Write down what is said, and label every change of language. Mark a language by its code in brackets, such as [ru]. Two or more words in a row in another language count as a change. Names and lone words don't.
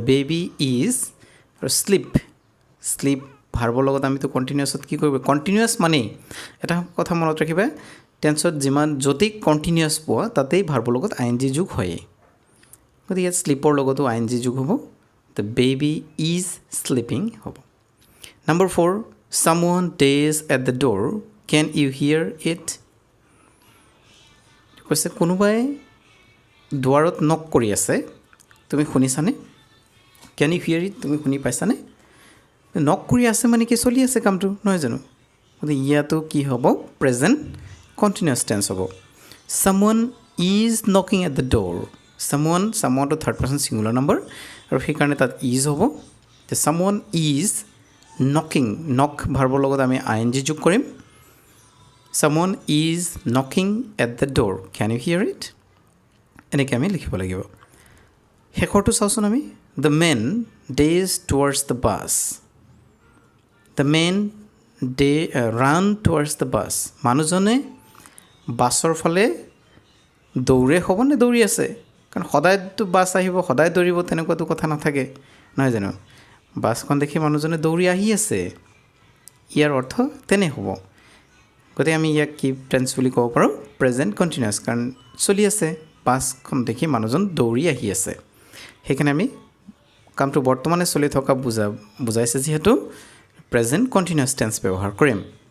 [en] baby is [as] আৰু শ্লিপ ভাৰ্বৰ লগত আমিতো কণ্টিনিউৱাছত কি কৰিব কণ্টিনিউৱাছ মানেই এটা কথা মনত ৰাখিবা টেন্সত যিমান য'তেই কণ্টিনিউৱাছ পোৱা তাতেই ভাৰ্বৰ লগত [en] i n g [as] যোগ হয়েই গতিকে ইয়াত শ্লিপৰ লগতো [en] i n g [as] যোগ হ'ব [en] the baby is sleeping [as] হ'ব নম্বৰ 4 [en] someone days at the door can you hear it [as] কৈছে কোনোবাই দুৱাৰত নক কৰি আছে তুমি শুনিছানে [en] can you hear it [as] তুমি শুনি পাইছানে নক কৰি আছে মানে কি চলি আছে কামটো নহয় জানো গতিকে ইয়াতো কি হ'ব [en] present continuous tense [as] হ'ব [en] someone is knocking at the door someone [as] to [en] third person singular number [as] আৰু সেইকাৰণে তাত ইজ হ'ব যে [en] someone is [as] নক ভাৰ্বৰ লগত আমি [en] i n g [as] যোগ কৰিম [en] someone is knocking at the door can you hear it [as] এনেকৈ আমি লিখিব লাগিব শেষৰটো চাওঁচোন আমি [en] the man days towards the bus the man run towards the bus [as] মানুহজনে বাছৰ ফালে দৌৰে হ'ব নে দৌৰি আছে কাৰণ সদায়তো বাছ আহিব সদায় দৌৰিব তেনেকুৱাতো কথা নাথাকে নহয় জানো বাছখন দেখি মানুহজনে দৌৰি আহি আছে ইয়াৰ অৰ্থ তেনে হ'ব গতিকে আমি ইয়াক কি টেন্স বুলি ক'ব পাৰোঁ [en] present continuous [as] কাৰণ চলি আছে বাছখন দেখি মানুহজন দৌৰি আহি আছে সেইকাৰণে আমি কামটো বৰ্তমানে চলি থকা বুজাইছে যিহেতু [en] present continuous tense [as] ব্যৱহাৰ কৰিম